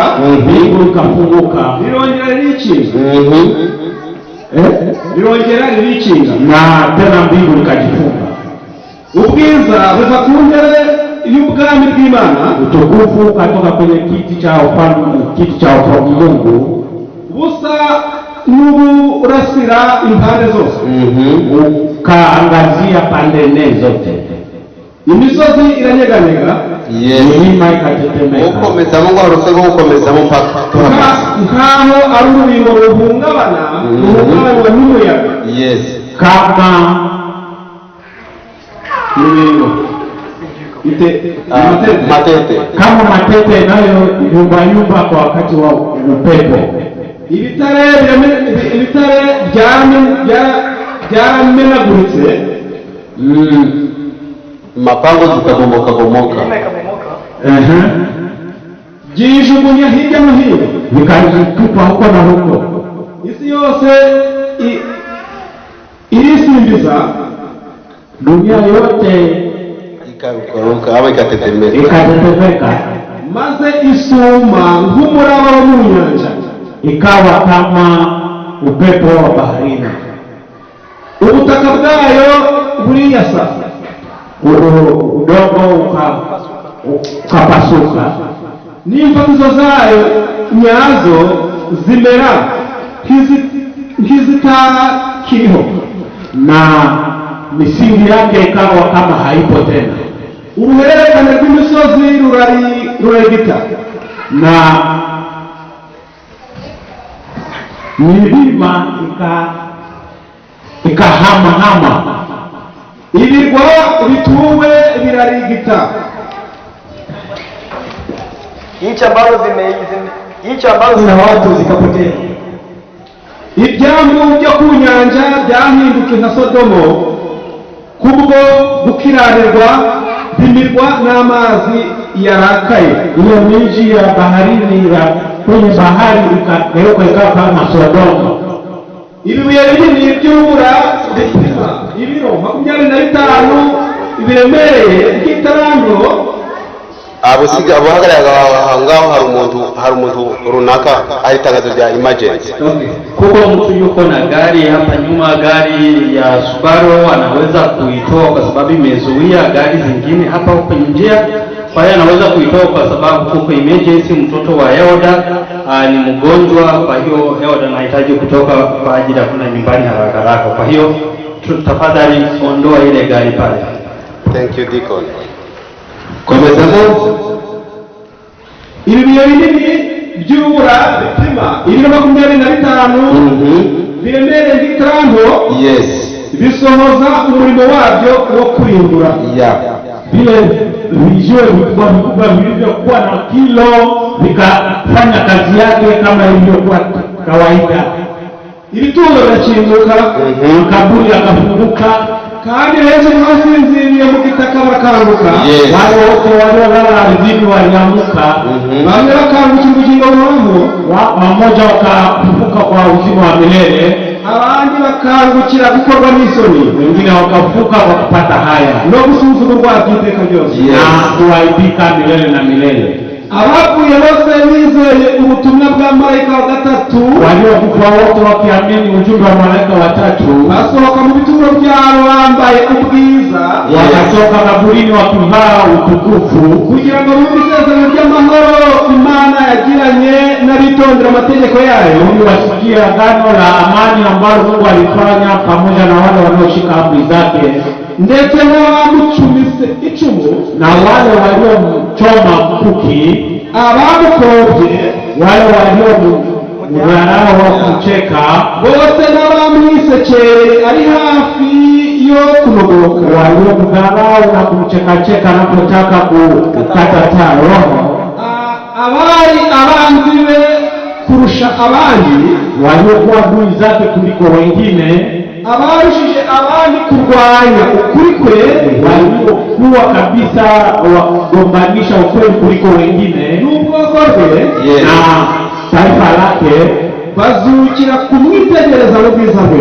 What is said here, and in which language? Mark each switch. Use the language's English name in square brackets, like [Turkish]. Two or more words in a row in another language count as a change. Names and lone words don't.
[Swahili] Mbingu ikafunguka, [Kinyarwanda] lirongera ririkinga. Lirongera ririkinga. [Swahili] na tena mbingu likajifunga. [Kinyarwanda] Ubwiza buva ku ntebe y'ubwami bw'Imana, [Swahili] Utukufu ukatoka kwenye kiti cha ufalme Mungu, [Kinyarwanda] busa n'uburasira impande zose. [Swahili] ukaangazia pande nne zote. [Kinyarwanda] Imisozi iranyeganyega, Yes. [Swahili] Milima ikatetemeka. [Kinyarwanda] Ukomezamo ngo haruse ngo ukomezamo mpaka tuhamaze. nkaho ari urubingo ruhungabana n'umuyaga. Yes. [Swahili] Kama [Kinyarwanda] Urubingo [Swahili] Matete. kama matete nayo yumba kwa wakati wa upepo. [Kinyarwanda] ibitare byaramenaguritse, [Swahili] Mapango zikagomoka. [Kinyarwanda] byijugunya hirya no hino. [Swahili] Vikajitupa huko na huko. [Kinyarwanda] Isi yose irisimbiza, [Swahili] Dunia yote Ikarukaruka ama ikatetemeka. ikatetemeka, [Kinyarwanda] maze isuma nk'umuraba wo mu nyanja. [Swahili] ikawa kama upepo wa baharini. [Kinyarwanda] Ubutaka bwayo buriyasa, [Swahili] Udongo ukapasuka, [Kinyarwanda] n'imfatizo zayo nyazo zimera nk'izitakiriho, [Swahili] na misingi yake ikawa kama haipo tena, [Kinyarwanda] uruhererekane rw'imisozi rurarigita, [Swahili] na milima ikahamahama, [Kinyarwanda] ibirwa bituwe birarigita, [Swahili] Nchi ambazo zina watu zikapotea. [Kinyarwanda] ibyambu byo ku nyanja byahindutse nka Sodomo, kubwo gukiranirwa bimirwa n'amazi yarakaye. [Swahili] Ile miji ya baharini ya kwenye bahari ikageuka ikawa kama Sodoma. [Kinyarwanda] Ibibuye binini by'urubura bipima ibiro 25 biremereye nk'itaranto. Abahagarara ngaho hari umuntu runaka ari tangazo rya emergency. [Swahili] Kuko mtu yuko na gari hapa nyuma, gari ya Subaru, anaweza kuitoa kwa sababu imezuia gari zingine hapa kwenye njia. Kwa hiyo anaweza kuitoa kwa sababu kuko emergency, mtoto wa Eoda ni mgonjwa. Kwa hiyo Eoda anahitaji kutoka kwa ajili ya kwenda nyumbani haraka haraka. Kwa hiyo tafadhali ondoa ile gari pale. [English] Thank you Deacon. [Kinyarwanda] Komezamo. Ibibuye binini by'urubura bipima ibiro 25 biremereye nk'itaranto. Yes. Bisohoza umurimo wabyo wo kurimbura. [Swahili] Vile vijiwe vikubwa vilivyokuwa na kilo vikafanya kazi yake kama ilivyokuwa kawaida. [Kinyarwanda] Ibituro birakinguka, [Swahili] Makaburi yakafunguka, [Kinyarwanda] kandi benshi basinziriye mu gitaka bakanguka. Yes. [Swahili] wale wote waliolala ardhini waliamka, [Kinyarwanda] Bamwe bakangukira ubugingo buhoraho, [Swahili] wamoja wakafufuka kwa uzima wa milele, [Kinyarwanda] abandi bakangukira gukorwa n'isoni [Swahili] wengine wakafufuka kwa kupata haya [Kinyarwanda] no gusuzugurwa by'iteka ryose. Yes. [Swahili] na kuaibika milele na milele. [Kinyarwanda] Abapfuye bose bizeye ubutumwa bwa marayika wa gatatu [Swahili] Waliokufa wote wakiamini ujumbe wa malaika watatu [Kinyarwanda] basohoka mu bituro byabo bambaye ubwiza, [Swahili] wakatoka kaburini wakivaa utukufu, [Kinyarwanda] kugira ngo bumve isezerano ry'amahoro Imana yagiranye n'abitondera amategeko yayo, [Swahili] ili wasikie agano la amani ambalo Mungu alifanya pamoja na wale wanaoshika amri zake, [Kinyarwanda] ndetse n'abamucumise icumu, [Swahili] na wale waliomchoma mkuki, [Kinyarwanda] abamukobye, [Swahili] wale waliomdharau wa kumcheka, [Kinyarwanda] bose n'abamwisekeye ari hafi yo kunogoka, [Swahili] waliomdharau na kumchekacheka anapotaka kukata taa roho, [Kinyarwanda] abari abanzi be kurusha abandi, [Swahili] waliokuwa adui zake kuliko wengine, [Kinyarwanda] abarushije abandi kurwanya ukuri kwe, [Swahili] waliokuwa kabisa wagombanisha ukweli kuliko wengine, [Kinyarwanda] n'ubwoko bwe, Yes. [Swahili] na taifa lake, [Kinyarwanda] bazukira kumwitegereza mu bwiza bwe,